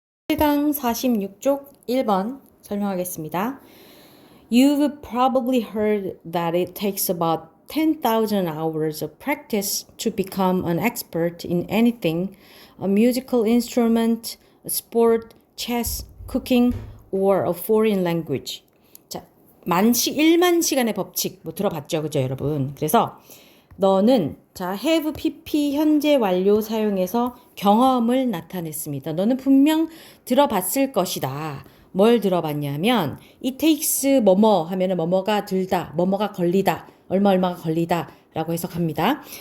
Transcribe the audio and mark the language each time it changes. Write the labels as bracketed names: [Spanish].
[Korean] 1강 46쪽 1번 설명하겠습니다. [English] You've probably heard that it takes about 10,000 hours of practice to become an expert in anything, a musical instrument, a sport, chess, cooking, or a foreign language. [Korean] 자, 1만 시간의 법칙 뭐 들어봤죠, 그죠, 여러분? 그래서 너는 자 have pp 현재 완료 사용해서 경험을 나타냈습니다. 너는 분명 들어봤을 것이다. 뭘 들어봤냐면 [English] it takes [Korean] 뭐뭐 하면은 뭐뭐가 들다, 뭐뭐가 걸리다, 얼마가 걸리다 라고 해석합니다.